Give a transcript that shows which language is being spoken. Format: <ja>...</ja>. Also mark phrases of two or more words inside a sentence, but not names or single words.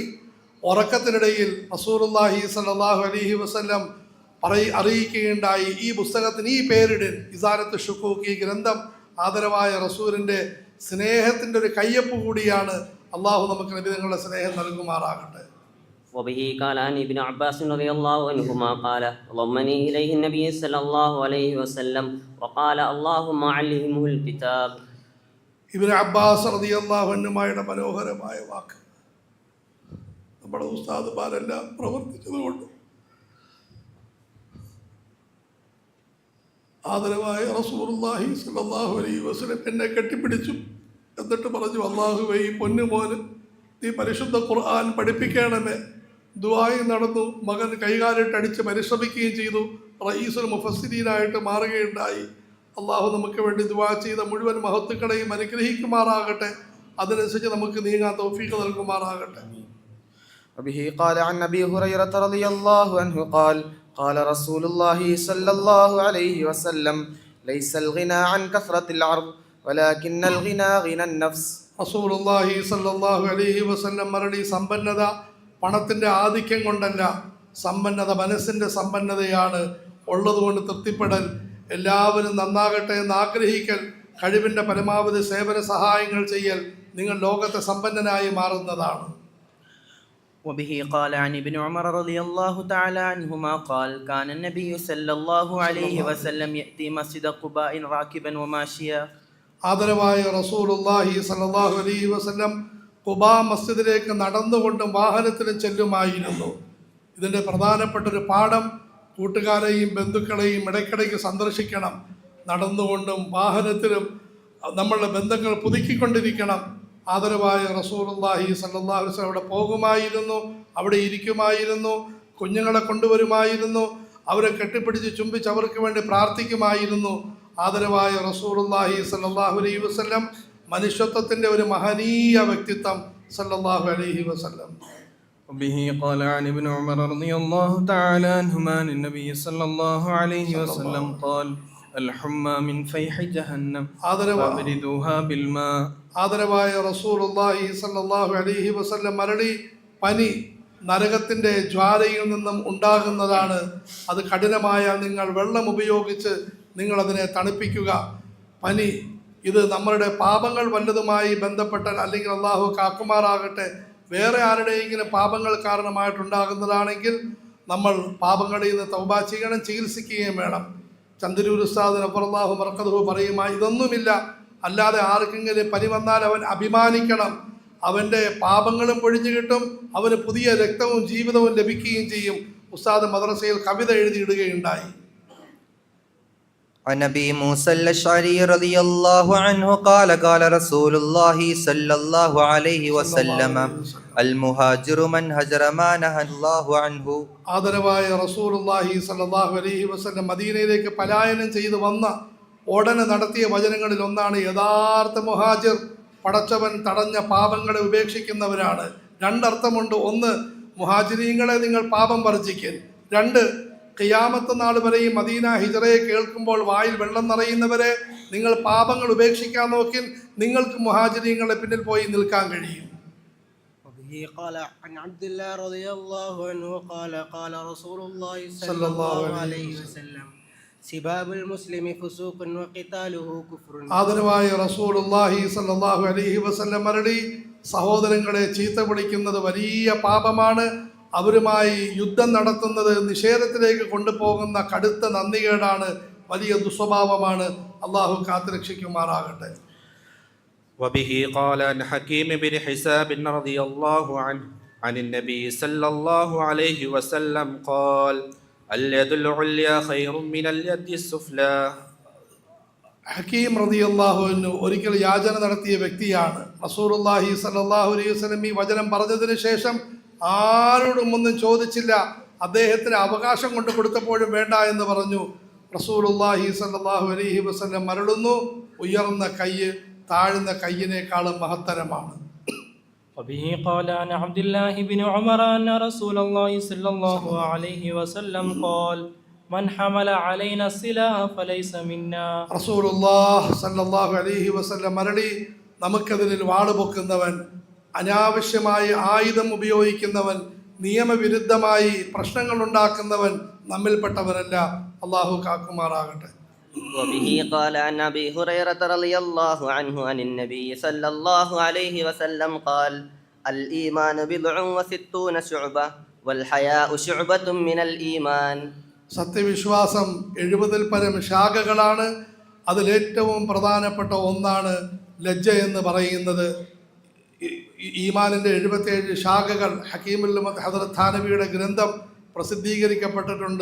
<ml>ഉറക്കത്തിനിടയിൽ</ml> <ar>رسول الله صلى الله عليه وسلم</ar> <ml>അറിയിക്കുകയുണ്ടായി, ഈ പുസ്തകത്തിന് ഈ പേരിടൻ, ഇസാലത്ത് ഷുക്കൂക്ക്. ഈ ഗ്രന്ഥം ആദരവായ റസൂലിൻ്റെ സ്നേഹത്തിൻ്റെ ഒരു കയ്യൊപ്പ് കൂടിയാണ്. അള്ളാഹു നമുക്ക് നബിതങ്ങളുടെ സ്നേഹം നൽകുമാറാകട്ടെ.</ml> <ar>وبه قال عن ابن عباس رضي الله عنهما قال ضمني إليه النبي صلى الله عليه وسلم وقال اللهم علمه الكتاب.</ar> <ml>ഇബ്നു അബ്ബാസ്</ml> <ar>رضي الله عنهما</ar> <ml>മനോഹരമായ വാക്ക് നമ്മുടെ ഉസ്താദുമാരെല്ലാം പ്രവർത്തിച്ചതുകൊണ്ട് ആദരവായ</ml> <ar>رسول الله صلى الله عليه وسلم</ar> <ml>എന്നെ കെട്ടിപ്പിടിച്ചു. എന്നിട്ട് പറഞ്ഞു, അല്ലാഹുവേ, ഈ പൊന്നുമോന് നീ പരിശുദ്ധ ഖുർആൻ പഠിപ്പിക്കണമേ. ദുആയും നടന്നു. മകൻ കൈകാലിട്ടടിച്ച് പരിശ്രമിക്കുകയും ചെയ്തു.</ml> <ar>رئيس المفسرين</ar> <ml>മാറുകയുണ്ടായി. അള്ളാഹു നമുക്ക് വേണ്ടി ദുആ ചെയ്ത മുഴുവൻ മഹത്തുക്കളെയും അനുഗ്രഹിക്കുമാറാകട്ടെ. അതിനനുസരിച്ച് നമുക്ക് നീങ്ങാൻ തൗഫീഖ് നൽകുമാറാകട്ടെ.</ml> <ar>وبه قال عن أبي هريرة رضي الله عنه قال قال رسول الله صلى الله عليه وسلم ليس الغنى عن كثرة العرض ولكن الغنى غنى النفس. رسول الله صلى الله عليه وسلم</ar> <ml>മറുപടി, സമ്പന്നത പണത്തിൻ്റെ ആധിക്യം കൊണ്ടല്ല, സമ്പന്നത മനസ്സിൻ്റെ സമ്പന്നതയാണ്. ഉള്ളതുകൊണ്ട് തൃപ്തിപ്പെടൽ, എല്ലാവരും നന്നാകട്ടെ എന്ന് ആഗ്രഹിക്കൽ, കഴിവിൻ്റെ പരമാവധി സേവന സഹായങ്ങൾ ചെയ്യൽ നിങ്ങൾ ലോകത്തെ സമ്പന്നനായി മാറുന്നതാണ്.</ml> <ar>وبه قال عن ابن عمر رضي الله تعالى عنهما قال كان النبي صلى الله عليه وسلم يأتي مسجد قباء راكبا وماشيا.</ar> <ml>ആദരവായ</ml> <ar>رسول الله صلى الله عليه وسلم</ar> <ml>ഖുബാ മസ്ജിദിലേക്ക് നടന്നുകൊണ്ടും വാഹനത്തിലും ചെല്ലുമായിരുന്നു. ഇതിൻ്റെ പ്രധാനപ്പെട്ടൊരു പാഠം, കൂട്ടുകാരെയും ബന്ധുക്കളെയും ഇടയ്ക്കിടയ്ക്ക് സന്ദർശിക്കണം. നടന്നുകൊണ്ടും വാഹനത്തിലും നമ്മളുടെ ബന്ധങ്ങൾ പുതുക്കിക്കൊണ്ടിരിക്കണം. ആദരവായ</ml> <ar>رسول الله صلى الله عليه وسلم</ar> <ml>അവിടെ പോകുമായിരുന്നു, അവിടെ ഇരിക്കുമായിരുന്നു, കുഞ്ഞുങ്ങളെ കൊണ്ടുവരുമായിരുന്നു, അവരെ കെട്ടിപ്പിടിച്ച് ചുംബിച്ച് അവർക്ക് വേണ്ടി പ്രാർത്ഥിക്കുമായിരുന്നു. ആദരവായ</ml> <ar>رسول الله صلى الله عليه وسلم</ar> <ml>മനുഷ്യത്വത്തിൻ്റെ ഒരു മഹനീയ വ്യക്തിത്വം</ml> <ar>صلى الله عليه وسلم. وبه قال عن ابن عمر رضي الله تعالى عنهما عن النبي صلى الله عليه وسلم قال الحمى من فيح جهنم</ar> <ml>ആദരവായ</ml> <ar>فابردوها بالماء. رسول الله صلى الله عليه وسلم</ar> <ml>മരളി, പനി നരകത്തിൻ്റെ ജ്വാലയിൽ നിന്നും ഉണ്ടാകുന്നതാണ്. അത് കഠിനമായാൽ നിങ്ങൾ വെള്ളം ഉപയോഗിച്ച് നിങ്ങൾ അതിനെ തണുപ്പിക്കുക. പനി ഇത് നമ്മളുടെ പാപങ്ങൾ വല്ലതുമായി ബന്ധപ്പെട്ടാൽ, അല്ലെങ്കിൽ അള്ളാഹു കാക്കുമാറാകട്ടെ, വേറെ ആരുടെയെങ്കിലും പാപങ്ങൾ കാരണമായിട്ടുണ്ടാകുന്നതാണെങ്കിൽ നമ്മൾ പാപങ്ങളിൽ നിന്ന് തൗബ ചെയ്യണം, ചികിത്സിക്കുകയും വേണം. ചന്ദ്രൂർ ഉസ്താദ്</ml> <ar>نور الله مرقده</ar> <ml>പറയുമായി, ഇതൊന്നുമില്ല, അല്ലാതെ ആർക്കെങ്കിലും പനി വന്നാൽ അവൻ അഭിമാനിക്കണം, അവൻ്റെ പാപങ്ങളും പൊഴിഞ്ഞു കിട്ടും, അവന് പുതിയ രക്തവും ജീവിതവും ലഭിക്കുകയും ചെയ്യും. ഉസ്താദ് മദ്രസയിൽ കവിത എഴുതിയിടുകയുണ്ടായി.</ml> <ar>عن ابي موسى الاشعري رضي الله عنه قال قال رسول الله صلى الله عليه وسلم المهاجر من هجر ما نهى الله عنه.</ar> <ml>ആദരവായ</ml> <ar>رسول الله صلى الله عليه وسلم</ar> <ml>മദീനയിലേക്ക് പലായനം ചെയ്തു വന്ന ഉടനെ നടത്തിയ വചനങ്ങളിൽ ഒന്നാണ് യഥാർത്ഥ മുഹാജിർ പടച്ചവൻ തടഞ്ഞ പാപങ്ങളെ ഉപേക്ഷിക്കുന്നവരാണ്. രണ്ടർത്ഥമുണ്ട്. ഒന്ന്, മുഹാജിരീങ്ങളെ നിങ്ങൾ പാപം വർജിക്കൽ. രണ്ട്, ഖിയാമത്ത് നാൾ വരെയും മദീന ഹിജറയെ കേൾക്കുമ്പോൾ വായിൽ വെള്ളം നിറയുന്നവരെ നിങ്ങൾ പാപങ്ങൾ ഉപേക്ഷിക്കാൻ നോക്കി, നിങ്ങൾക്ക് മുഹാജിരീങ്ങളെ പിന്നിൽ പോയി നിൽക്കാൻ കഴിയും.</ml> <ar>قال عن عبد الله رضي الله عنه قال قال رسول الله صلى الله عليه وسلم سباب المسلم فسوق وقتاله كفر.</ar> <ml>ആദരവായ</ml> <ar>رسول الله صلى الله عليه وسلم</ar> <ml>മരളി, സഹോദരങ്ങളെ ചീത്ത വിളിക്കുന്നത് വലിയ പാപമാണ്. അവരുമായി യുദ്ധം നടത്തുന്നത് നിഷേധത്തിലേക്ക് കൊണ്ടുപോകുന്ന കടുത്ത നന്ദികേടാണ്, വലിയ ദുസ്വഭാവമാണ്. അള്ളാഹു കാത്തുരക്ഷിക്കുമാറാകട്ടെ.</ml> <ar>وبه قال عن حكيم بن حساب رضي الله عنه عن النبي صلى الله عليه وسلم قال اليد العليا خير من اليد السفلى.</ar> <ml>ഹക്കീം</ml> <ar>رضي الله عنه</ar> <ml>ഒരിക്കൽ യാചന നടത്തിയ വ്യക്തിയാണ്.</ml> <ar>رسول الله صلى الله عليه وسلم</ar> <ml>ഈ വചനം പറഞ്ഞതിന് ശേഷം ആരോടും ഒന്നും ചോദിച്ചില്ല. അദ്ദേഹത്തിന് അവകാശം കൊണ്ട് കൊടുത്തപ്പോഴും വേണ്ട എന്ന് പറഞ്ഞു.</ml> <ar>رسول الله صلى الله عليه وسلم</ar> <ml>മരളുന്നു, ഉയർന്ന കൈ താഴ്ന്ന കൈയിനേക്കാളും മഹത്തരമാണ്.</ml> <ar>وبه قال عن عبد الله بن عمر أن رسول الله صلى الله عليه وسلم قال من حمل علينا السلاح فليس منا. رسول الله صلى الله عليه وسلم</ar> <ml>മരളി, നമുക്കെതിരിൽ വാള് പൊക്കുന്നവൻ, അനാവശ്യമായി ആയുധം ഉപയോഗിക്കുന്നവൻ, നിയമവിരുദ്ധമായി പ്രശ്നങ്ങൾ ഉണ്ടാക്കുന്നവൻ നമ്മിൽപ്പെട്ടവരല്ല. അള്ളാഹു കാക്കുമാറാകട്ടെ.</ml> <ar>وبه قال عن أبي هريرة رضي الله عنه عن النبي صلى الله عليه وسلم قال الإيمان بضع وستون شعبة والحياء شعبة من الإيمان.</ar> <ml>സത്യവിശ്വാസം 70-ൽ പരം ശാഖകളാണ്. അതിലേറ്റവും പ്രധാനപ്പെട്ട ഒന്നാണ് ലജ്ജ എന്ന് പറയുന്നത്. ഈമാനിൻ്റെ 77 ശാഖകൾ</ml> <ar>حكيم الأمة</ar> <ml>ഹദറത്ത് ഥാനവിയുടെ ഗ്രന്ഥം പ്രസിദ്ധീകരിക്കപ്പെട്ടിട്ടുണ്ട്.</ml>